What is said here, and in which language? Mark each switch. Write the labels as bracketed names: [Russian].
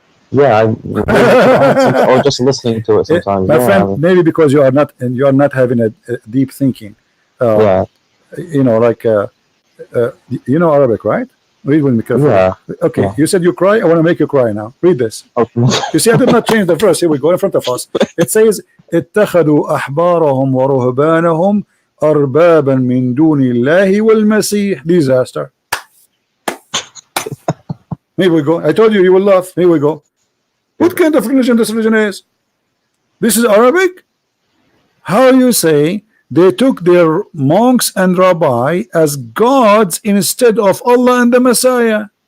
[English] Yeah, or just listening to it sometimes. My friend, maybe because you are not having a deep thinking. Yeah. You know, like you know Arabic, right? Read with me carefully. Yeah. Okay. Yeah. You said you cry. I want to make you cry now. Read this. Okay. You see, I did not change the verse. Here we go in front of us. It says, [Arabic] اتخذوا أحبارهم ورهبانهم أربابا من دون الله والمسيح. [English] Disaster. Here we go. I told you will laugh. Here we go. What kind of religion this religion is? This is Arabic? How you say they took their monks and rabbi as gods instead of Allah and the Messiah?